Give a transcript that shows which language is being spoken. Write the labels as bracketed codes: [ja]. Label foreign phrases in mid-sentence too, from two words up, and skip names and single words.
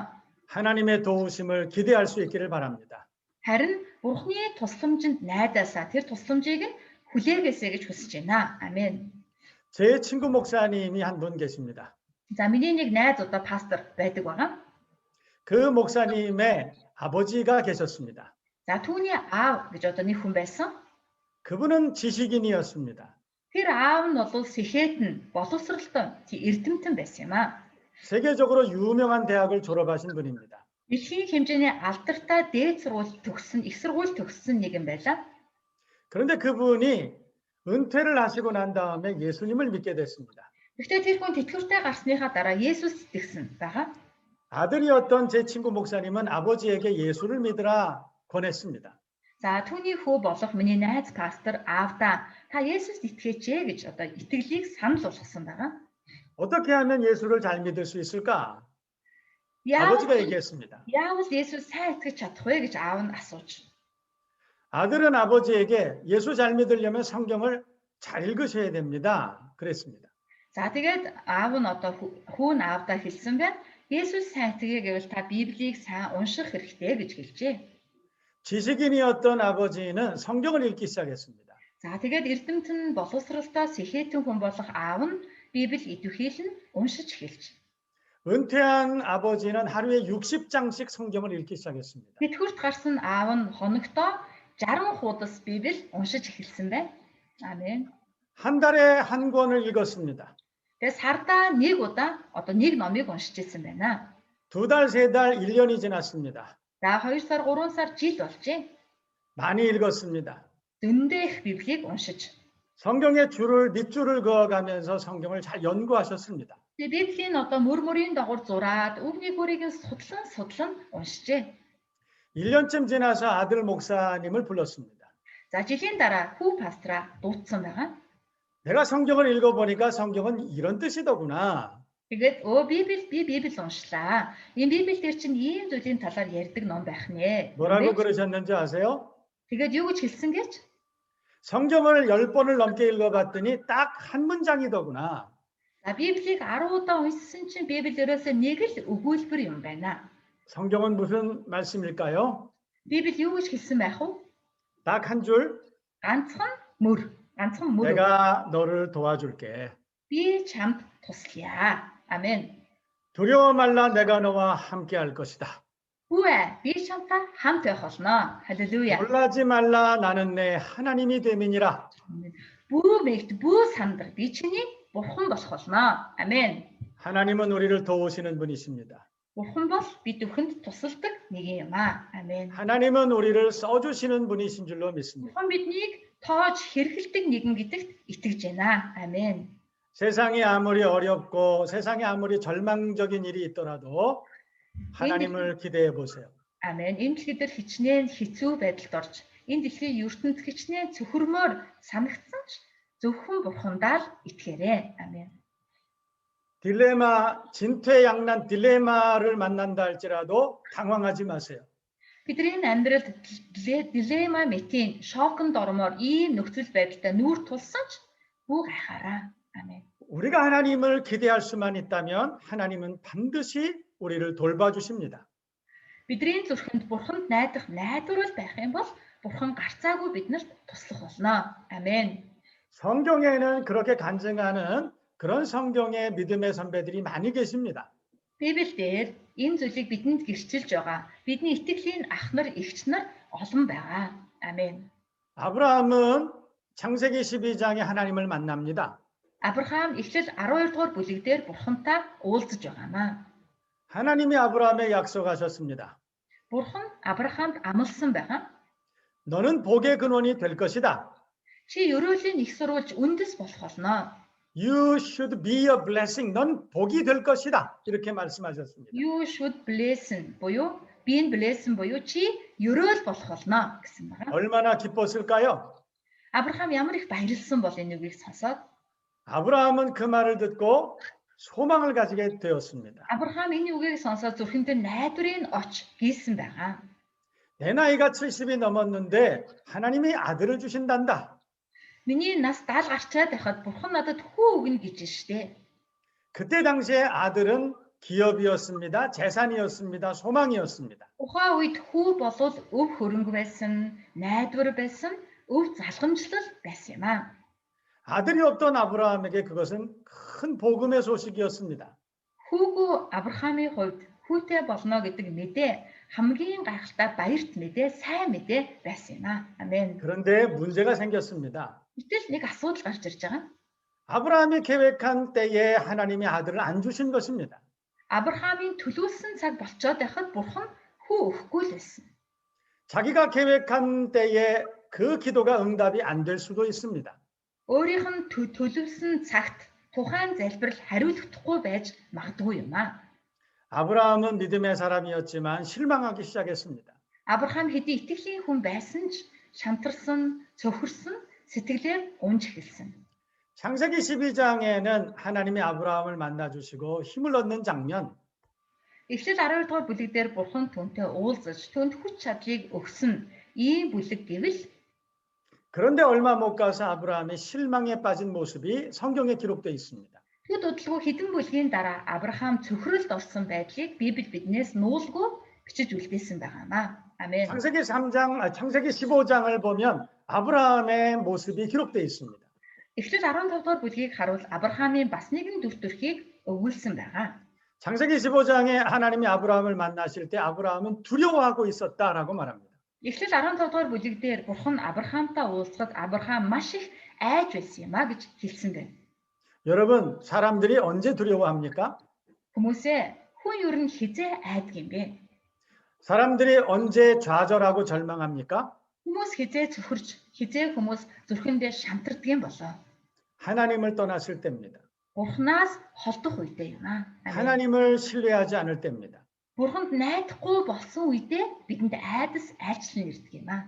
[ko] 하나님의 도우심을 기대할 수 있기를 바랍니다. [mn] Харин Бурханы тусламжинд найдаасаа тэр тусламжийг нь хүлээгээсэй гэж хүсэж байна. Амен. [ko] 제 친구 목사님이 한 분 계십니다. [mn] За миний нэг найз удаа пастор байдаг байгаа. [ko] 그 목사님의 아버지가 계셨습니다. [mn] За түүний аав гэж одоо нэг хүн байсан. [ko] 그분은 지식인이었습니다. [mn] Тэр аав нь бол сэхэтэн боловсралтай эрдэмтэн байсан юм аа. [ko] 세계적으로 유명한 대학을 졸업하신 분입니다. [mn] Дэлхийн хэмжээний алдартай дээд сургууль төгссөн, их сургууль төгссөн нэг юм байлаа. [ko] 그런데 그분이 은퇴를 하시고 난 다음에 예수님을 믿게 됐습니다. [mn] Гэхдээ тэр хүн тэтгэвртэй гарсныхаа дараа Есүс итгэсэн байгаа. [ko] 아들이었던 제 친구 목사님은 아버지에게 예수를 믿으라 권했습니다. [mn] За түүний хүү болох миний найз пастор аавдаа та Есүст итгэж гэж одоо итгэлийг санал болгосон байгаа. [ko] 어떻게 하면 예수를 잘 믿을 수 있을까? [mn] Яавал [ko] 아버지가 얘기했습니다. [mn] Есүс сайн итгэж чадах вэ гэж аав нь асууж. [ko] 아들은 아버지에게 예수 잘 믿으려면 성경을 잘 읽으셔야 됩니다. 그랬습니다. [mn] За тэгээд аав нь одоо хүү нь аавдаа хэлсэн байна. Есүс сайн итгэе гэвэл та Библийг сайн унших хэрэгтэй гэж хэлжээ. [ko] 지식인이었던 아버지는 성경을 읽기 시작했습니다. [mn] За тэгээд эрдэмтэн боловсралтай сэхэтэн хүн болох аав нь Библийг идэвхийлэн уншиж эхэлж. [ko] 은퇴한 아버지는 하루에 60장씩 성경을 읽기 시작했습니다. [mn] Тэтгэврт гарсан аав нь хоногдоо 60 хуудас Библийг уншиж эхэлсэн байна. Амен. [ko] 한 달에 한 권을 읽었습니다. [mn] Тэгээд сардаа нэг удаа одоо нэг номыг уншиж ирсэн байна. [ko] 2달, 3달, 1년이 지났습니다. [mn] За 2 сар, 3 сар жил болжээ. [ko] 많이 읽었습니다. [mn] Зөндөө их Библийг уншиж. [ko] 성경의 줄을 밑줄을 그어가면서 성경을 잘 연구하셨습니다. [mn] Тэгээд Библийн одоо мөрмөрийн дагуур зураад үгний хөрийг судлан уншижээ. [ko] 1년쯤 지나서 아들 목사님을 불렀습니다. [mn] За жилийн дараа хүү пастраа дуудсан байгаа. [ko] 내가 성경을 읽어보니까 성경은 이런 뜻이더구나. [mn] Тэгээд би Библийг уншлаа. Энэ Библи дээр чинь ийм зүйлийн талаар ярьдаг ном байх нэ. [ko] 뭐라고 그러셨는지 아세요? [mn] Тэгээд юу гэж хэлсэн гэж? [ko] 성경을 10번을 넘게 읽어봤더니 딱 한 문장이더구나. [mn] За Библийг 10 удаа уншсан чинь Библиэрээс нэг л өгүүлбэр юм байна. [ko] 성경은 무슨 말씀일까요? [mn] Библи юу гэж хэлсэн байх вэ? [ko] 딱 한 줄. [mn] Ганцхан мөр. [ko] 내가 너를 도와줄게. [mn] Би чамд туслая. [ko] 아멘. 두려워 말라, 내가 너와 함께 할 것이다. [mn] Хүүе, би чамтай хамт байх болно. [ko] 할렐루야. 놀라지 말라, 나는 내 하나님이 됨이니라. [mn] Бүү мэгт бүү сандар би чиний бурхан болох болно. [ko] 아멘. 하나님은 우리를 도우시는 분이십니다. [mn] Бурхан бол бид бүхэнд тусалдаг нэг юм аа. [ko] 아멘. 하나님은 우리를 써주시는 분이신 줄로 믿습니다. [mn] Бурхан биднийг тоож хэрэгэлдэг нэгэн гэдэгт итгэж байна. [ko] 아멘. 세상이 아무리 어렵고 세상에 아무리 절망적인 일이 있더라도 하나님을 기대해 보세요. 아멘. [mn] Энэ дэлхийд хичнээн хэцүү байдалд орж, энэ дэлхийн ертөнд хичнээн цөхөрмөр санагдсан ч зөвхөн бурхандаа л итгээрэй. [ko] 아멘. 딜레마, 진퇴양난 딜레마를 만난다 할지라도 당황하지 마세요. [mn] Бидний амьдралд дилемма мэтийн шоконд ормоор ийм нөхцөл байдалтай нүүр тулсан ч бүү гайхаараа. [ko] 아멘. 우리가 하나님을 기대할 수만 있다면 하나님은 반드시 우리를 돌봐주십니다. [mn] Бидний зүрхэнд бурханд найдах найдварал байх юм бол бурхан гарцаагүй биднэрт туслах болно. [ko] 아멘. 성경에는 그렇게 간증하는 그런 성경의 믿음의 선배들이 많이 계십니다. [mn] Библиэлд энэ зүйлийг бидэнд гэрчилж байгаа. Бидний итгэлийн ах нар, эгч нар олон байгаа. [ko] 아멘. 아브라함은 창세기 12장에 하나님을 만납니다. [mn] Авраам Эхлэл 12 дугаар бүлэг дээр бурхантай уулзаж байгаамаа. [ko] 하나님이 아브라함에 약속하셨습니다. [mn] Бурхан Авраамд амласан байгаа. [ko] 너는 복의 근원이 될 것이다. [mn] Чи өрөөлийн их сурвалж үндэс болох болно. [en] You should be a blessing. [ko] 넌 복이 될 것이다. 이렇게 말씀하셨습니다. [en] You should blessing [mn] буюу [en] being blessing [mn] буюу чи өрөөл болох болно гэсэн байна. [ko] 얼마나 기뻤을까요? [mn] Авраам ямар их баярлсан бол энэ үгийг сонсоод [ko] 아브라함은 그 말을 듣고 소망을 가지게 되었습니다. [mn] Авраам энэ үгийг сонсоод зүрхэндээ найдварыг оч гийсэн байгаа. [ko] 내 나이가 70이 넘었는데 하나님이 아들을 주신단다. [mn] Миний нас 70 гарчаад байхад бурхан надад хүү өгнө гэж штэ. [ko] 그때 당시에 아들은 기업이었습니다. 재산이었습니다. 소망이었습니다. [mn] Тухайн үед хүү болвол өв хөрөнгө байсан, найдвар байсан, өв залгамжлал байсан юм аа. [ko] 아들이 없던 아브라함에게 그것은 큰 복음의 소식이었습니다. [mn] Хүүгүй Авраамийн хувьд хүүтэй болно гэдэг мэдээ хамгийн гайхалтай баярт мэдээ, сайн мэдээ байсан юм аа. Амен. [ko] 그런데 문제가 생겼습니다. [mn] Гэтэл нэг асуудал гарч ирж байгаа. [ko] 아브라함이 계획한 때에 하나님이 아들을 안 주신 것입니다. [mn] Авраамийн төлөвлөсөн цаг болцоод байхад бурхан хүү өгөхгүй л байсан. [ko] 자기가 계획한 때에 그 기도가 응답이 안 될 수도 있습니다. [mn] Өөрийнх нь төлөвлөсөн цагт тухайн залбирал хариулагдахгүй байж магадгүй юм аа. [ko] 아브라함은 믿음의 사람이었지만 실망하기 시작했습니다. [mn] Авраам хэдий итгэлийн хүн байсан ч шантарсан, цөхөрсөн, сэтгэлээ унж эхэлсэн. [ko] 창세기 12장에는 하나님이 아브라함을 만나 주시고 힘을 얻는 장면, [mn] Эхлэл 12 дугаар бүлэг дээр бурхан түүнтэй уулзаж, түүнд хүч чадлыг өгсөн ийм бүлэг гэвэл [ko] 그런데 얼마 못 가서 아브라함이 실망에 빠진 모습이 성경에 기록되어 있습니다. [mn] Тэд удалгүй хэдэн бүлгийн дараа Авраам цөхрөлд орсон байдлыг Библи биднээс нуулгүй бичиж үлдээсэн байгаамаа. Амен. [ko] 창세기 15장을 보면 아브라함의 모습이 기록되어 있습니다. [mn] Эхлэл 15 дугаар бүлгийг харуул Авраамийн бас нэгэн дүр төрхийг өгүүлсэн байгаа. [ko] 창세기 15장에 하나님이 아브라함을 만나실 때 아브라함은 두려워하고 있었다라고 말합니다. [mn] Эхлэл 15 дугаар бүлэг дээр бурхан Авраамтай уулзахад Авраам маш их айж байсан юм а гэж хэлсэн байна. [ko] 여러분, 사람들이 언제 두려워합니까? [mn] Хүмүүсээ хүн ер нь хизээ айдаг юм бэ? [ko] 사람들이 언제 좌절하고 절망합니까? [mn] Хүмүүс хизээ цөхөрж, хизээ хүмүүс зүрхэндээ шантардаг юм болоо. [ko] 하나님을 떠났을 때입니다. [mn] Бурханаас холдох үедээ юм аа. [ko] 하나님을 신뢰하지 않을 때입니다. [mn] Бурханд найдахгүй болсон үедээ бидэнд айдас айлчлан ирдэг юм аа.